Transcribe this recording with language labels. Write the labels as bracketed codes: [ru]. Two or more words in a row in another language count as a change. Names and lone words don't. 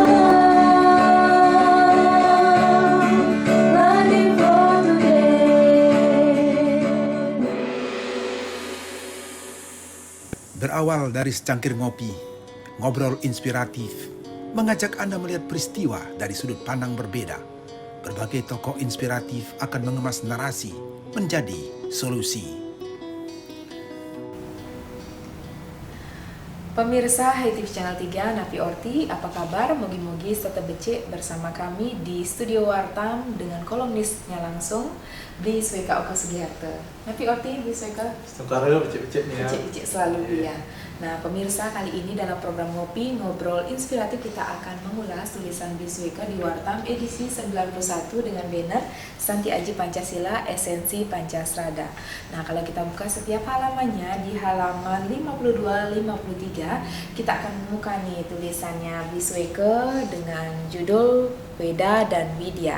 [id] Berawal dari secangkir ngopi, ngobrol inspiratif, mengajak Anda melihat peristiwa dari sudut pandang berbeda. Berbagai tokoh inspiratif akan mengemas narasi menjadi solusi. Pemirsa Hai TV Channel 3, [ban] Napi Orti, [id] apa kabar? Mogi-mogi tetap becek bersama kami di Studio Wartam dengan kolumnisnya langsung, Bli Sweka Oka Sugiharto. [ban] Napi Orti, [id] Bli Sweka. Sekarang becek-becek nih ya. Becek-becek selalu ya. Nah, pemirsa, kali ini dalam program Ngopi Ngobrol Inspiratif kita akan mengulas tulisan Bli Sweka di Wartam edisi 91 dengan banner Santi Aji Pancasila Esensi Pancasrada. Nah, kalau kita buka setiap halamannya di halaman 52-53, kita akan menemukan nih tulisannya Bli Sweka dengan judul Weda dan Widya.